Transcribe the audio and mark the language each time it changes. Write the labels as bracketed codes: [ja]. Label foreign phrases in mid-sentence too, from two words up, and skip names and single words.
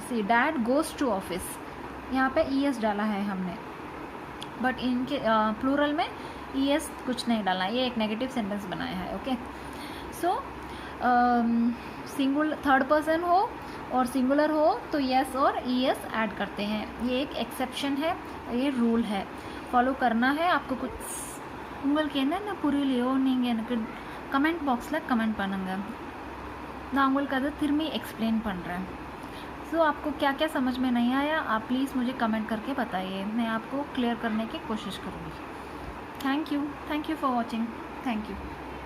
[en] See, Dad goes to office, [hi] यहाँ पे ईएस डाला है हमने, बट इनके प्लूरल में ईएस कुछ नहीं डाला, ये एक [en] negative sentence [hi] बनाया है. [en] OK, so third person [hi] हो और सिंगुलर हो तो यस और ईएस ऐड करते हैं. ये एक एक्सेप्शन है, ये रूल है, ஃபாலோ करना है आपको. [ta] कुछ உங்களுக்கு என்னென்ன புரியலையோ நீங்கள் எனக்கு [en] comment box [ta] கமெண்ட் பண்ணுங்கள், நான் உங்களுக்கு அதை திரும்பி எக்ஸ்பிளைன் பண்ணுறேன். [hi] सो आपको क्या क्या समझ में नहीं आया आप प्लीज़ मुझे कमेंट करके बताइए, मैं आपको क्लियर करने की कोशिश करूँगी। [en] Thank you for watching. Thank you.